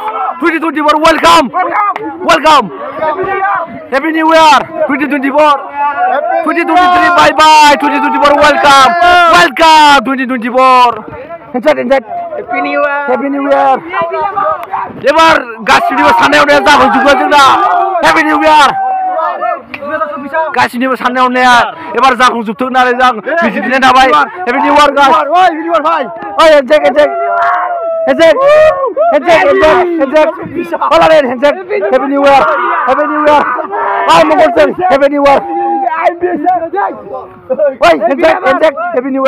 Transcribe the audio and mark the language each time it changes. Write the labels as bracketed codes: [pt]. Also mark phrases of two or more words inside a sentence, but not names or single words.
[en] 2024. Welcome. Happy New Year. 2024. 2023. Bye. 2024. Welcome. 2024. Enjoy. Happy New Year. [brx] Ebar गासिनिबो साननाय हनाया जाफुंजोबगोन जोंना. [en] Happy New Year. [brx] गासिनिबो साननाय हनाया एबार जाफुंजोबथों होननानै जों मिजिंथिनाय थाबाय. [en] Happy New Year guys. ओइ New Year भाई. ओइ handshake. Hola ren handshake. Happy New Year. Ay mongolsen. Happy New Year. Oi handshake. Happy New Year.